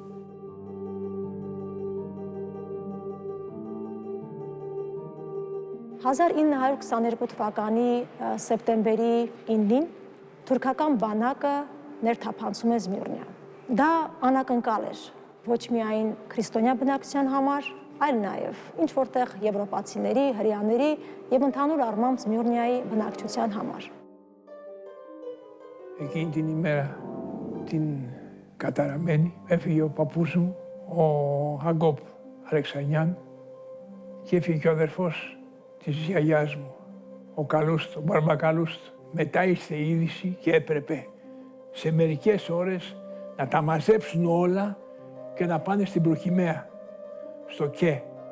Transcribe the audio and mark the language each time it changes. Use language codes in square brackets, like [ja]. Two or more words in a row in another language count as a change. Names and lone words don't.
[hy] «1922 թվականի սեպտեմբերի 9-ին թուրքական բանակը ներթափանցում է Զմիրնիա։ Դա անակնկալ էր ոչ միայն քրիստոնյա բնակչության համար, այլ նաև ինչ որտեղ եվրոպացիների, հրեաների եւ ընդհանուր առմամբ Զմիրնիայի բնակչության համար։ [el] Εκείνη την ημέρα, την καταραμένη, έφυγε ο παππούς μου, ο Αγκόπ Αλεξανιάν, και έφυγε και ο αδερφός της γιαγιάς μου, ο Καλούστο, ο Μπαρμπακαλούστο. Μετά ήρθε η είδηση και έπρεπε σε μερικές ώρες να τα μαζέψουν όλα και να πάνε στην Προκυμαία, στο ΚΕ.